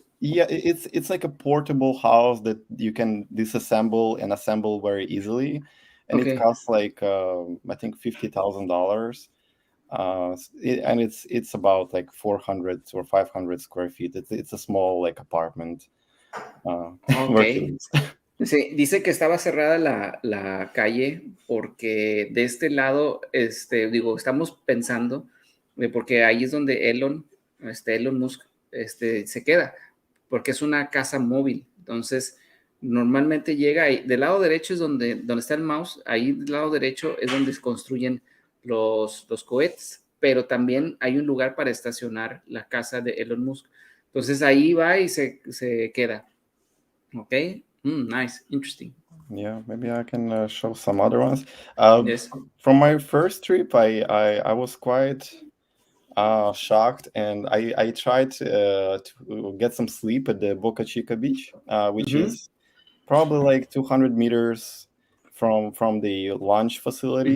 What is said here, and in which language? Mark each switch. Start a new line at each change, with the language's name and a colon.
English: yeah, it's like a portable house that you can disassemble and assemble very easily, and it Okay. costs like I think $50,000. And it's about like 400 or 500 square feet. It's a small like apartment where he Okay. lives.
Spanish: Sí, dice que estaba cerrada la calle porque de este lado, digo, estamos pensando, porque ahí es donde Elon Musk, se queda, porque es una casa móvil. Entonces, normalmente llega ahí, del lado derecho es donde está el mouse, ahí del lado derecho es donde se construyen los cohetes, pero también hay un lugar para estacionar la casa de Elon Musk. Entonces ahí va y se queda.
English: Okay. Nice. Interesting. Yeah, maybe I can show some other ones. Uh, Yes. from my first trip, I was quite Shocked, and I tried to get some sleep at the Boca Chica beach, which Mm-hmm. is probably like 200 meters from the launch facility.